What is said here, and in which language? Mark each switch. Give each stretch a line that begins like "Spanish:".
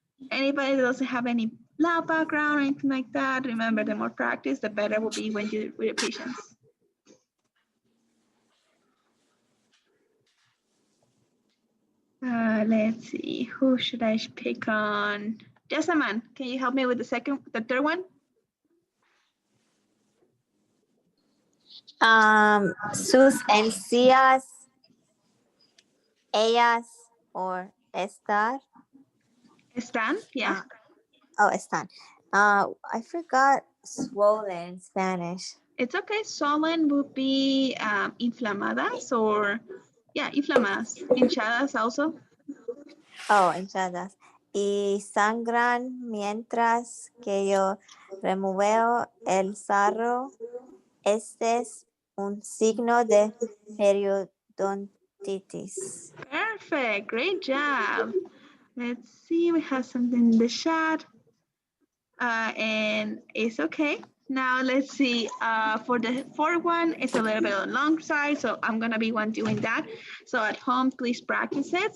English: Anybody that doesn't have any lab background or anything like that, remember the more practice, the better will be when you with your patients. Let's see, who should I pick on? Jessamine, can you help me with the third one?
Spanish: Sus encías, ellas, or estar. Están, yeah. Están.
English: I forgot swollen in Spanish. It's okay. Swollen would be inflamadas or, yeah, inflamadas.
Spanish: Hinchadas also. Hinchadas. Y sangran mientras que yo remuevo el sarro. Este es un signo de periodontitis.
English: Perfect. Great job. Let's see. We have something in the chat. And it's okay. Now let's see. For the fourth one, it's a little bit on the long side, so I'm gonna be one doing that. So at home, please practice it.